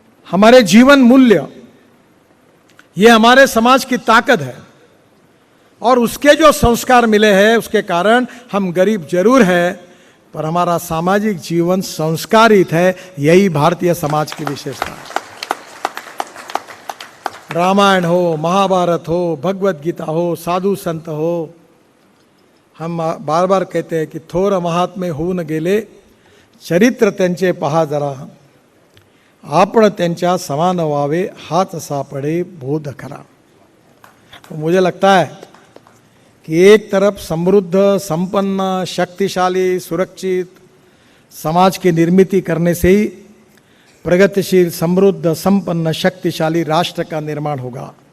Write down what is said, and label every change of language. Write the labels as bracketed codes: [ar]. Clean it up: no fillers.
[hi] हमारे जीवन मूल्य ये हमारे समाज की ताकत है। और उसके जो संस्कार मिले हैं उसके कारण हम गरीब जरूर हैं, पर हमारा सामाजिक जीवन संस्कारित है। यही भारतीय समाज की विशेषता है। रामायण हो, महाभारत हो, भगवत गीता हो, साधु संत हो, हम बार बार कहते हैं की [mr] थोर महात्मे होऊन गेले, चरित्र त्यांचे पहा जरा, आपण त्यांच्या समान व्हावे, हाच सापडे बोध खरा। [hi] तो मुझे लगता है कि एक तरफ समृद्ध, संपन्न, शक्तिशाली, सुरक्षित समाज की निर्मित करने से ही प्रगतिशील, समृद्ध, संपन्न, शक्तिशाली राष्ट्र का निर्माण होगा।